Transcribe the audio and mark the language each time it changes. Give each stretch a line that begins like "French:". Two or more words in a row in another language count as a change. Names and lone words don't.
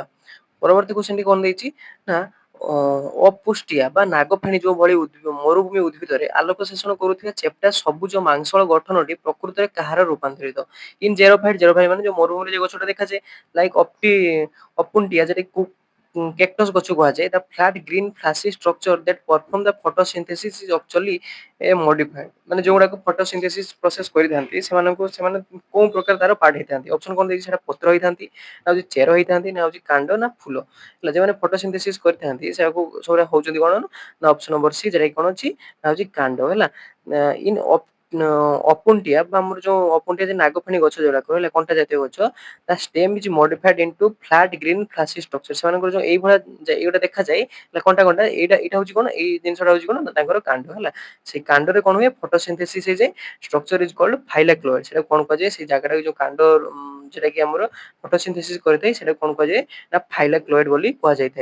Odia: ପରବର୍ତ୍ତୀ କ୍ୱେଶ୍ଚନଟି କଣ ଦେଇଛି ନା ଅପୁଷ୍ଟିଆ ବା ନାଗଫେଣୀ ଯୋଉ ଭଳି ମରୁଭୂମି ଉଦ୍ଭିଦରେ ଆଲୋକ ଶୋଷଣ କରୁଥିବା ଚେପ୍ଟା ସବୁଜ ମାଂସଳ ଗଠନଟି ପ୍ରକୃତରେ କାହାର ରୂପାନ୍ତରିତ?
English: in xerophyte
Odia: ମାନେ ଯୋଉ ମରୁଭୂମିରେ ଯୋଉ ଗଛଟା ଦେଖାଯାଏ ଲାଇକ୍ ଅପୁଣ୍ଟିଆ ଯେଟା cactus ଗଛ କୁହାଯାଏ,
English: the flat green flashy structure that perform the photosynthesis is actually a modified,
Odia: ମାନେ ଯୋଉଗୁଡାକ
English: photosynthesis process
Odia: କରିଥାନ୍ତି ସେମାନେ କୋଉ ପ୍ରକାର ତାର ପାର୍ଟ ହେଇଥାନ୍ତି? ଅପସନ କଣ ଦେଇଛି, ସେଟା ପତ୍ର ହେଇଥାନ୍ତି ନା ହଉଛି ଚେର ହେଇଥାନ୍ତି ନା ହଉଛି କାଣ୍ଡ ନା ଫୁଲ ହେଲା। ଯୋଉମାନେ ଫଟୋସିନ୍ଥେସିସ୍ କରିଥାନ୍ତି ସେଟାକୁ ସବୁରା ହଉଛନ୍ତି କଣ ନା
English: option number C,
Odia: ଯେଟା କଣ ଅଛି ନା ହଉଛି କାଣ୍ଡ ହେଲା। ଇନ୍ ଅପୁଣ୍ଟିଆ ବା ଆମର ଯୋଉ ଅପୁଣ୍ଟିଆ ଯେ ନାଗଫେଣୀ ଗଛ ଯୋଉଗୁଡାକ ହେଲା କଣ୍ଟା ଜାତୀୟ ଗଛ, ତା
English: stem is modified into flat green flashy structure।
Odia: ସେମାନଙ୍କର ଯୋଉ ଏଇଭଳିଆ ଏଇଟା ଦେଖାଯାଏ ହେଲା କଣ୍ଟା କଣ୍ଟା, ଏଇଟା ହଉଛି କଣ, ଏଇ ଜିନିଷଟା ହଉଛି କଣ ନା ତାଙ୍କର କାଣ୍ଡ ହେଲା। ସେଇ କାଣ୍ଡରେ କଣ ହୁଏ ଫଟୋସିନ୍ଥେସିସ୍ ହେଇଯାଏ,
English: structure is called phylloclade.
Odia: ସେଟା କଣ କୁହାଯାଏ ସେଇ ଜାଗାଟା ଯୋଉ କାଣ୍ଡ ଯେଟା କି ଆମର ଫଟୋସିନ୍ଥେସିସ୍ କରିଥାଏ ସେଟା କଣ କୁହାଯାଏ ନା ଫାଇଲାକ୍ଲୋଏଡ୍ ବୋଲି କୁହାଯାଇଥାଏ।